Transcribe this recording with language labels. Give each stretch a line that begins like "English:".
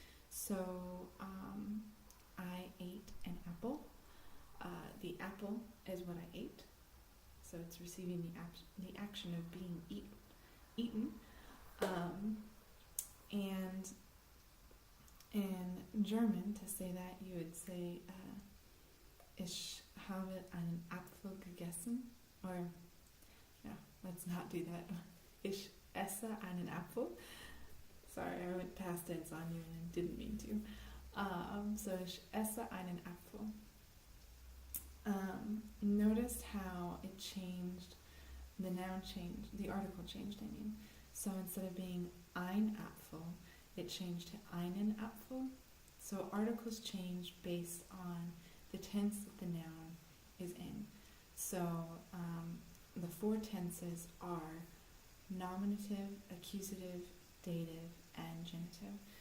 English: So, I ate an apple. The apple is what I ate. So it's receiving the action of being eaten. And in German, to say that, you would say
German: Ich habe einen Apfel gegessen.
English: Or, no, let's not do that.
German: Ich esse einen Apfel.
English: Sorry, I went past tense on you and didn't mean to.
German: So ich esse einen Apfel.
English: Notice how it changed, the noun changed, the article changed, I mean. So instead of being
German: ein Apfel,
English: it changed to
German: einen Apfel.
English: So articles change based on the tense that the noun is in. So the four tenses are nominative, accusative, dative, and genitive.